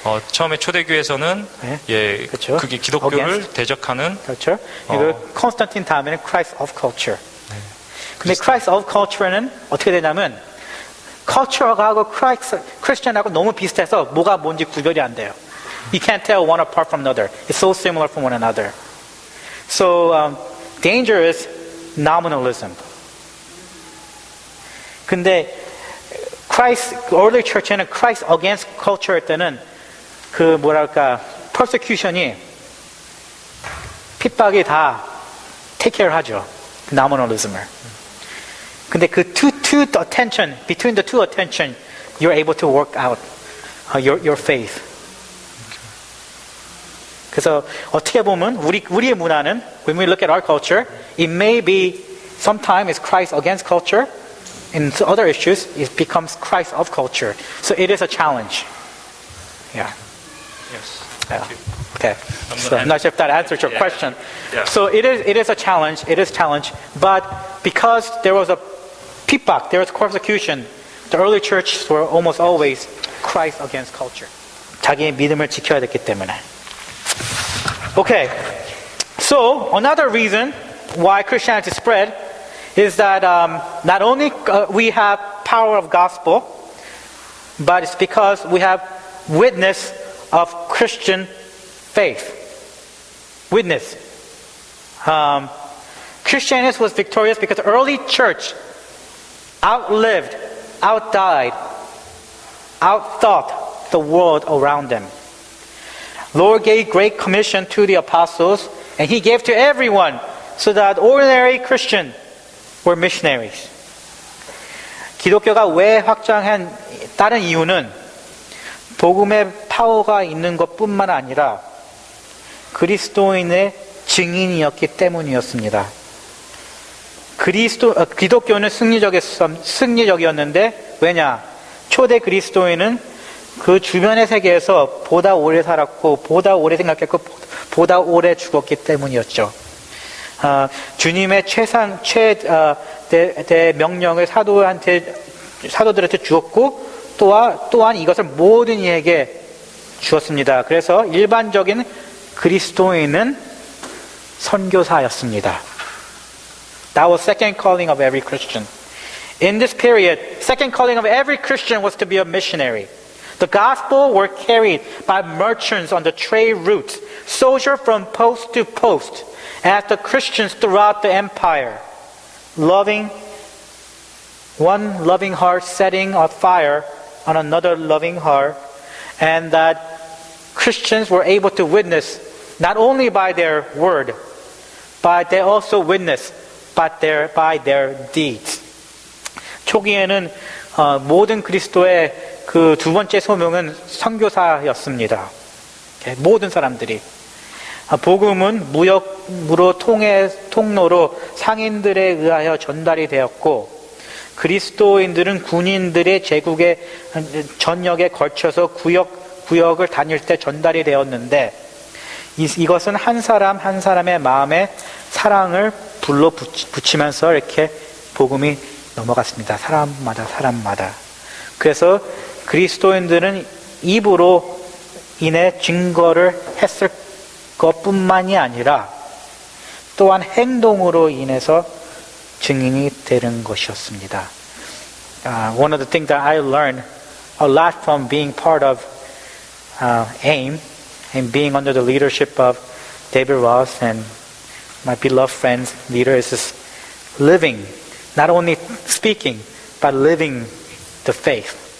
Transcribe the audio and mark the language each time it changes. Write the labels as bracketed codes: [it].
[ko] 처음에 초대교회에서는 그렇죠. 그게 기독교를 [en] against. [ko] 대적하는 그렇죠. 그리고 콘스탄틴 다음에는 Christ of culture. 근데 Christ of culture는 어떻게 되냐면 culture하고 Christian하고 너무 비슷해서 뭐가 뭔지 구별이 안 돼요. [en] You can't tell one apart from another. It's so similar from one another. So danger is nominalism. [ko] 근데 early church에는 [en] Christ against culture [ko] 할 때는 persecution이 핍박이 다 [en] take care [ko] 하죠. nominalism을. [en] 근데 between the two attention, you're able to work out your faith. [ko] 그래서 어떻게 보면 우리의 문화는 [en] when we look at our culture, it may be sometimes it's Christ against culture. In other issues, it becomes Christ of culture. So it is a challenge. Yeah. Yes. Yeah. Okay. So I'm not sure if that answers your question. Yeah. So it is a challenge. It is a challenge. But because there was a 핍박, there was persecution, the early churches were almost always Christ against culture. [ko] 자기의 믿음을 지켜야 됐기 때문에. [en] Okay. So another reason why Christianity spread is that not only we have power of gospel, but it's because we have witness of Christian faith. Witness. Christianity was victorious because the early church outlived, outdied, outthought the world around them. Lord gave great commission to the apostles, and He gave to everyone, so that ordinary Christians were missionaries. [ko] 기독교가 왜 확장한 다른 이유는 복음의 파워가 있는 것뿐만 아니라 그리스도인의 증인이었기 때문이었습니다. 기독교는 승리적이었는데 왜냐? 초대 그리스도인은 그 주변의 세계에서 보다 오래 살았고 보다 오래 생각했고 보다 오래 죽었기 때문이었죠. 주님의 최대 명령을 사도들한테 주었고 또한 이것을 모든 이에게 주었습니다. 그래서 일반적인 그리스도인은 선교사였습니다. [en] That was second calling of every Christian. In this period, second calling of every Christian was to be a missionary. The gospel were carried by merchants on the trade routes, soldiers from post to post, as the Christians throughout the empire, one loving heart setting a fire on another loving heart, and that Christians were able to witness not only by their word, but they also witness by their deeds. [ko] 초기에는 모든 그리스도의 그 두 번째 소명은 선교사였습니다. 모든 사람들이 복음은 무역으로 통로로 상인들에 의하여 전달이 되었고, 그리스도인들은 군인들의 제국의 전역에 걸쳐서 구역을 다닐 때 전달이 되었는데, 이것은 한 사람 한 사람의 마음에 사랑을 불러 붙이면서 이렇게 복음이 넘어갔습니다. 사람마다. 그래서 그리스도인들은 입으로 인해 증거를 했을 것뿐만이 아니라 또한 행동으로 인해서 증인이 되는 것이었습니다. [en] One of the things that I learned a lot from being part of AIM and being under the leadership of David Ross and my beloved friends, leader, is just living, not only speaking, but living the faith.